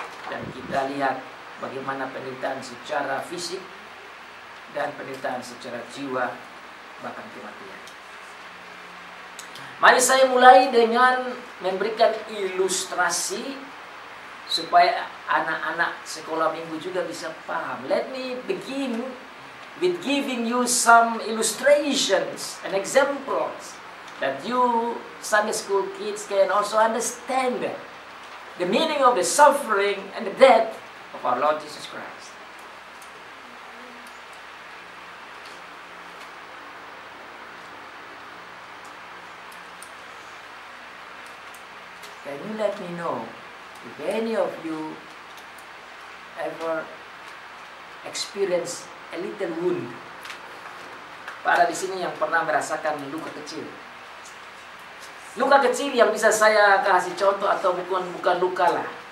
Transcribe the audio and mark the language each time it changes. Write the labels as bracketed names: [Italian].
[Indonesian] Dan kita lihat bagaimana penderitaan secara fisik dan penderitaan secara jiwa, bahkan kematian. Mari saya mulai dengan memberikan ilustrasi supaya anak-anak sekolah minggu juga bisa paham. [English] Let me begin with giving you some illustrations and examples that you Sunday school kids can also understand the meaning of the suffering and the death of our Lord Jesus Christ. Can you let me know if any of you ever experience a little wound? [Indonesian] Para di sini yang pernah merasakan luka kecil. Luka kecil yang bisa saya kasih contoh atau bukan luka lah.